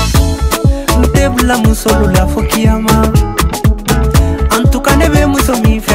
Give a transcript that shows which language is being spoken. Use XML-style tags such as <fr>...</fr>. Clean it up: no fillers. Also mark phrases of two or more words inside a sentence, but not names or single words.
<bm>Nte bula musolu la fo kiyama.</bm> <fr>En tout cas</fr> <bm>ne be muso min fɛ</bm>